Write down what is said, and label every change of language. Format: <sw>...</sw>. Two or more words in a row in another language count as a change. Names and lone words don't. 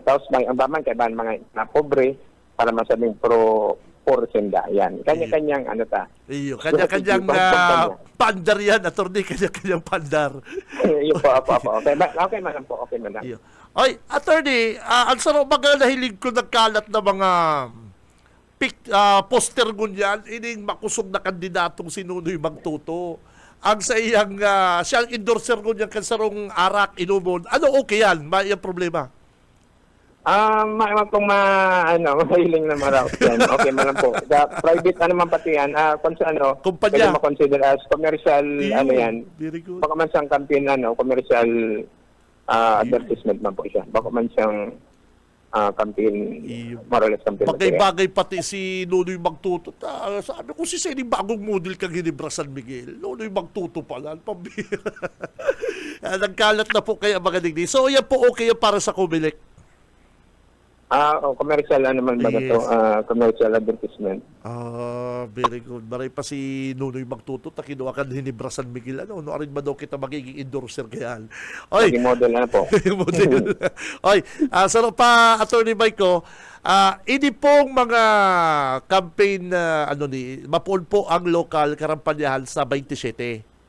<bik>Tapos ang baman kaibahan mga na pobre, para masabing pro-poor sila.</bik> <tl>Yan. Kanya-kanyang</tl> <bik>Iyo, kanya-kanyang pandar yan, attorney, kanya-kanyang pandar. Iyo po. Okay man lang po. Iyo. Ay, attorney, ang sarap mga nahilig ko nagkalat na mga poster ngunyan, ining makusog na kandidatong si Nunoy Magtuto. Ang sa iyang, siyang endorser ngunyan kansarong arak, inumon.</bik> <tl>Ano okay yan? May problema?</tl> <bik>Mahiling na maraw yan. Okay man lang po. Private man pati yan. Kung sa kumpanya. pwede</bik> <en>ma-consider as commercial, yan. Very good.</en> <bik>Baka man siyang campaign,</bik> <en>commercial advertisement</en> <bik>man po siya. Baka man siyang campaign,</bik> <en>more or less campaign.</en> <bik>Bagay-bagay pati si Nunoy Magtuto. Sabi ko si Seni bagong model kang Ginebra San Miguel.</bik> <tl>Nunoy Magtuto pala. Pambira.</tl> <bik>Nagkalat na po kaya mga digdi. So yan po okay para sa Comelec.</bik> <tl>Commercial naman ba</tl> <en>Yes.</en> <tl>ito?</tl> <en>Commercial advertisement. Very good.</en> <bik>Maray pa si Nunoy Magtuto na kinuha ka Ginebra San Miguel. Ano rin ba daw kita magiging endorser kaya? Oy,</bik> <tl>Naging model na po. model.</tl> <bik>Oy, sarap pa, Attorney Michael. Ini pong mga campaign mapuon po ang local karampanyahan sa 27.</bik>